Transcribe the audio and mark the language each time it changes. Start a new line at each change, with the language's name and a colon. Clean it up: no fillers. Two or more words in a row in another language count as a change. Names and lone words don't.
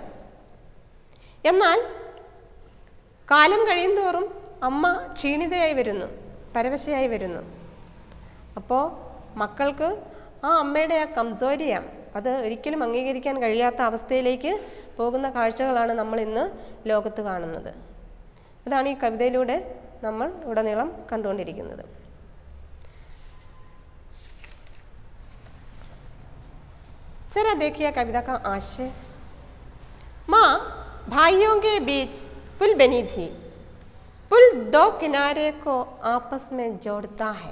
Malayalam: എന്നാൽ കാലം കഴിയുന്തോറും അമ്മ ക്ഷീണിതയായി വരുന്നു, പരവശയായി വരുന്നു. അപ്പോൾ മക്കൾക്ക് ആ അമ്മയുടെ ആ കംസോരിയ അത് ഒരിക്കലും അംഗീകരിക്കാൻ കഴിയാത്ത അവസ്ഥയിലേക്ക് പോകുന്ന കാഴ്ചകളാണ് നമ്മൾ ഇന്ന് ലോകത്ത് കാണുന്നത്. ഇതാണ് ഈ കവിതയിലൂടെ നമ്മൾ ഉടനീളം കണ്ടുകൊണ്ടിരിക്കുന്നത്.
Hindi: जरा देखिए कविता का आशय. माँ भाइयों के बीच पुल बनी थी, पुल दो किनारे को आपस में जोड़ता है.